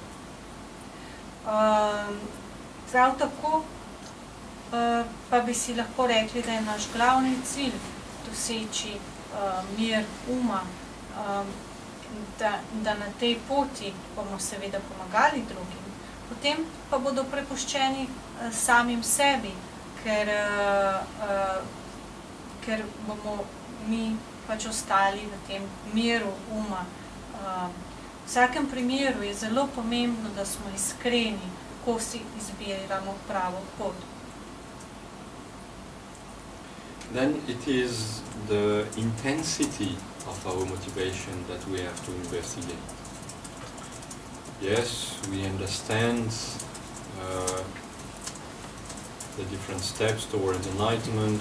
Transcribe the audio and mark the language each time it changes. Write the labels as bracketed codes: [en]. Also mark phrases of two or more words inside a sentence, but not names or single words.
[sl] Prav tako pa bi si lahko rekli, da je naš glavni cilj doseči mir uma, da na tej poti bomo seveda pomagali drugim, potem pa bodo prepuščeni samim sebi, ker bomo mi pač ostali v tem miru uma. V vsakem primeru je zelo pomembno, da smo iskreni, ko si izbiramo pravo pot. [en] Then it is the intensity of our motivation that we have to investigate. Yes, we understand the different steps towards enlightenment.